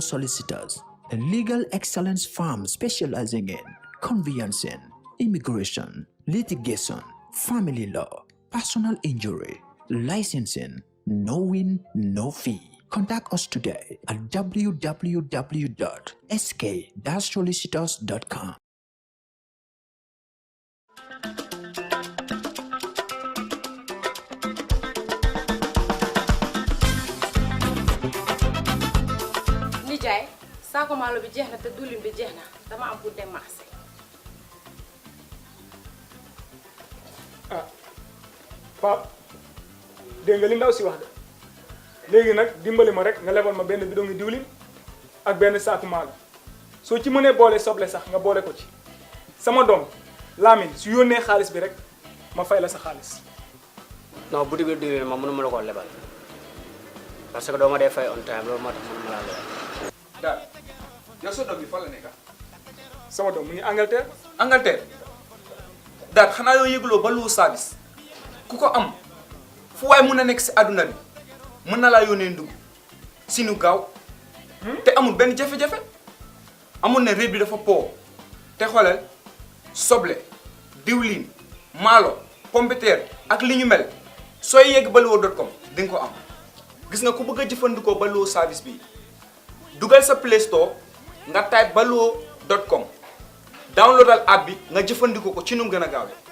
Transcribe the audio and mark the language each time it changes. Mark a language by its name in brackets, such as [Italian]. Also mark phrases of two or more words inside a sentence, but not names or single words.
[English] Solicitors, a legal excellence firm specializing in conveyancing, immigration, litigation, family law, personal injury, licensing, no win, no fee. Contact us today at www.sk-solicitors.com. [Wolof] Nijaay, saako maalo bi jeex na te diwlin bi jeex na dama am pour dem marché. Ah, Pape, dégg nga li ndaw si wax de. Léegi nag dimbali ma rek nga lebal ma benn bidon ngi diwlin ak benn saaku maalo. Soo ci mënee boole soble sax nga boole ko ci. Sama doom Lamine su yónnee xaalis bi rek ma fay la sa xaalis. Non bu diwlin diwlin ma mënuma la ko lebal [French] parce que [Wolof] doo ma dee fay [English] on time [Wolof] loolu moo tax mënuma laa lebal. daal yow sa doom bi fan la nekk. Sama doom mu ngi Angleterre. Angleterre daal xanaa yoo yëguloo ba lu service ku ko am fu waay mun a nekk si àdduna bi mën na laa yónnee ndugg si nu gaaw te amul benn jafe-jafe amul ne réew bi dafa po te xoolal soble diwlin maalo pompiteer ak li ñu mel sooy yegg baluwo.com di nga ko am gis nga ku bëgg a jëfandikoo baluwo service bi dugal sa Play Store nga type baluwo.com downloadal app bi nga jëfandikoo ko ci nu mu gën a gaawee.